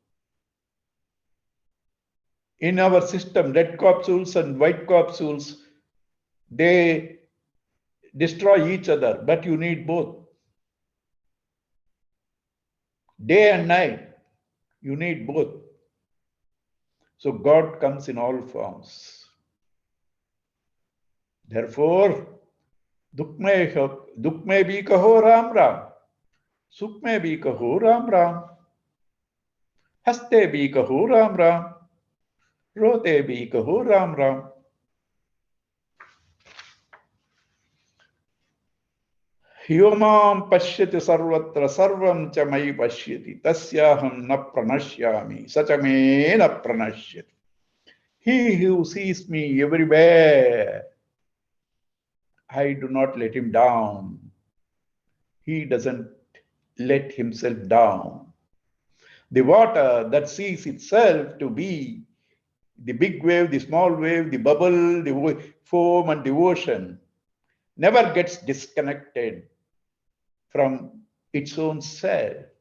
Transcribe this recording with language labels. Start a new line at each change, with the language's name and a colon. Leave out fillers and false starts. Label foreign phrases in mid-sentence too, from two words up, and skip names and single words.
English: In our system, red capsules and white capsules, they destroy each other, but you need both. Day and night, you need both. So God comes in all forms. Therefore,
Hindi: दुख में भी कहो राम राम, सुख में भी कहो राम राम, हंसते भी कहो राम राम, रोते भी कहो राम राम.
Sanskrit: योमां पश्यति सर्वत्र सर्वं च मयि पश्यति तस्याहं न प्रणश्यामि सचमे न प्रणश्यति.
English: He who sees me everywhere, I do not let him down. He doesn't let himself down. The water that sees itself to be the big wave, the small wave, the bubble, the foam and the ocean never gets disconnected from its own self.